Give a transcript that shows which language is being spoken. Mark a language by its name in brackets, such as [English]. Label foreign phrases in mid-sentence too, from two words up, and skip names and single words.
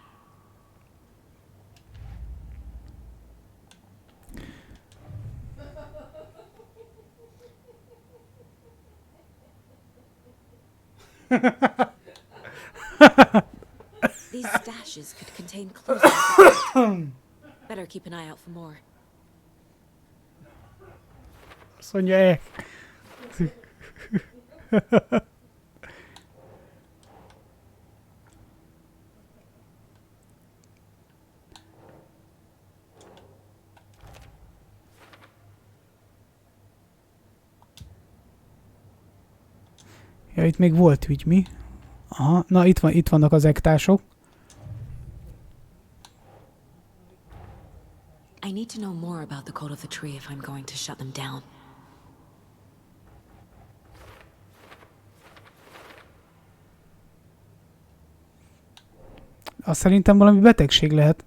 [English] These stashes could contain clues. Better keep an eye out for more. [Hungarian] Azt mondja, Ja, itt még volt ügy, mi? Aha, na itt vannak az ektások. [English] I need to know more about the cult of the tree if I'm going to shut them down. [Hungarian] Azt szerintem valami betegség lehet.